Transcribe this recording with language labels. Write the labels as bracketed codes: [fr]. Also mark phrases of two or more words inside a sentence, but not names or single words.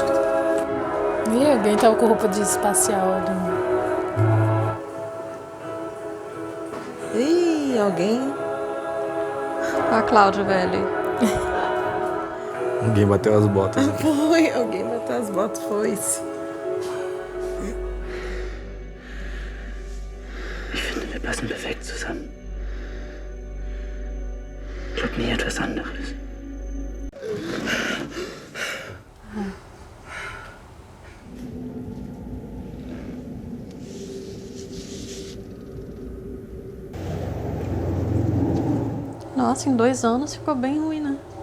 [pt] Ih, alguém tava com roupa de espacial ali. Ih, alguém. Ó a Cláudia, velho. Alguém bateu as botas. Foi, alguém bateu as botas, foi-se. [de] Ich finde, wir passen perfekt zusammen. Ich habe nie etwas anderes. [pt] Nossa, em 2 anos ficou bem ruim, né?